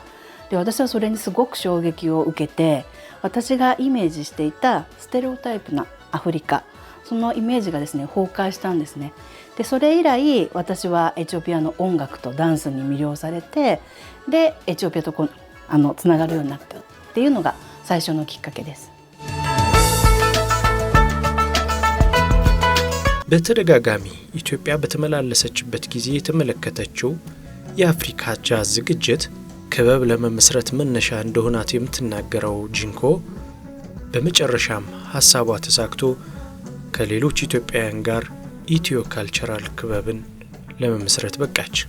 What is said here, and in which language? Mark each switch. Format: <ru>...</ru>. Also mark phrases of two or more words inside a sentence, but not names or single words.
<ja>で私はそれにすごく衝撃を受けて、私がイメージしていたステレオタイプなアフリカ、そのイメージがですね崩壊したんですね。でそれ以来私はエチオピアの音楽とダンスに魅了されて、でエチオピアとつながるようになったっていうのが最初のきっかけです。</ja> <am>በተደጋጋሚ ኢትዮጵያ በተመላለሰችበት ጊዜ የተመለከተችው የአፍሪካ ጃዝ ዝግጅት ክበብ ለመመስረት መነሻ እንደሆናት የምትናገረው ጂንኮ በመጨረሻም ሐሳቧ ተሳክቶ ከሌሎች ኢትዮጵያውያን ጋር ኢትዮ ካልቸራል ክበብን ለመመስረት በቃች።</am>